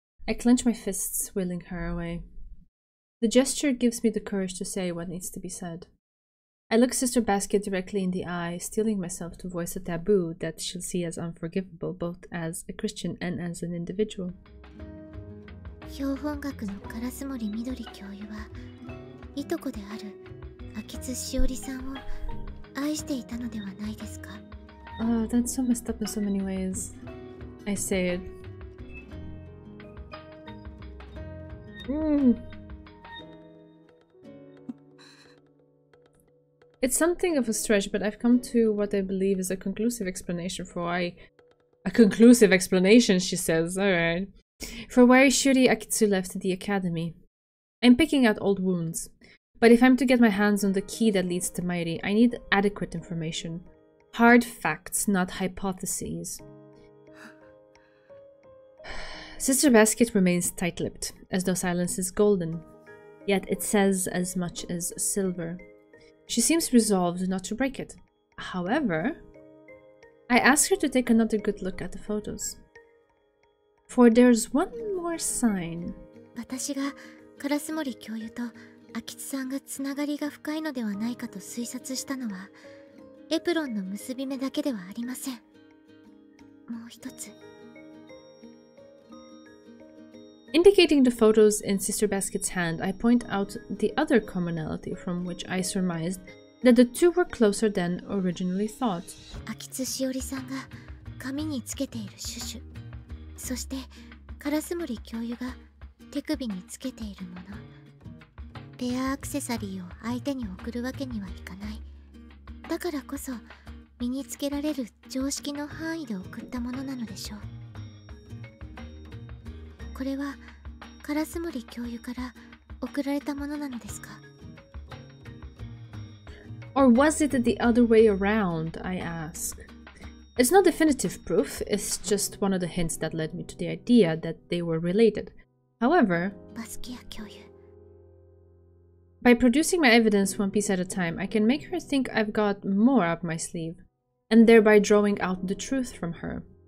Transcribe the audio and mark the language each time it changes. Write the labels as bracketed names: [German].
[English] I clench my fists, willing her away. The gesture gives me the courage to say what needs to be said. I look Sister Basket directly in the eye, steeling myself to voice a taboo that she'll see as unforgivable, both as a Christian and as an individual. [Japanese] 標本学の烏森みどり教諭はいとこである秋津しおりさんを愛していたのではないですか? [English] Oh, that's so messed up in so many ways. I say it. It's something of a stretch, but I've come to what I believe is a conclusive explanation for why... A conclusive explanation, she says. Alright. For why Shuri Akitsu left the academy. I'm picking out old wounds. But if I'm to get my hands on the key that leads to Mairi, I need adequate information. Hard facts, not hypotheses. Sister Basket remains tight-lipped, as though silence is golden. Yet it says as much as silver. She seems resolved not to break it. However, I ask her to take another good look at the photos. For there's one more sign. [Japanese] 私が烏森教諭と秋津さんがつながりが深いのではないかと推察したのは、エプロンの結び目だけではありません。もう一つ。 [English] Indicating the photos in Sister Basket's hand, I point out the other commonality from which I surmised that the two were closer than originally thought. [Japanese] 秋津しおりさんが髪につけているシュシュ、そして烏森教諭が手首につけているもの。ペアアクセサリーを相手に送るわけにはいかない。だからこそ身につけられる常識の範囲で送ったものなのでしょう。これは烏森教諭から送られたものなのですか? [English] Or was it the other way around, I ask. It's not definitive proof, it's just one of the hints that led me to the idea that they were related. However, [Japanese] バスキア教諭。 [English] by producing my evidence one piece at a time, I can make her think I've got more up my sleeve, and thereby drawing out the truth from her.